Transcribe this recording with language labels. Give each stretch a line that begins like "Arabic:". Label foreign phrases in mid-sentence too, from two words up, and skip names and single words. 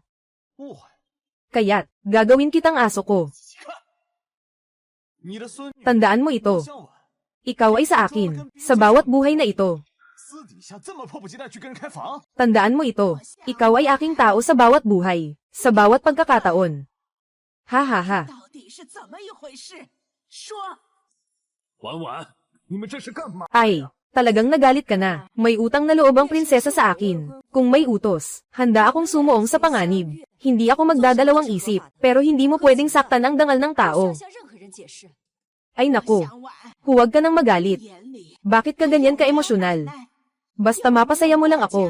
Filipino: Kaya't, gagawin kitang aso ko. Tandaan mo ito. Ikaw ay sa akin, sa bawat buhay na ito. Tandaan mo ito. Ikaw ay aking tao sa bawat buhay, sa bawat pagkakataon. Ha ha ha.
Chinese: 婉婉，你们这是干嘛？
Filipino: Ay, talagang nagalit ka na. May utang na loob ang prinsesa sa akin. Kung may utos, handa akong sumuong sa panganib. Hindi ako magdadalawang isip, pero hindi mo pwedeng saktan ang dangal ng tao. Ay naku, huwag ka nang magalit. Bakit ka ganyan ka-emosyonal? Basta mapasaya mo lang ako.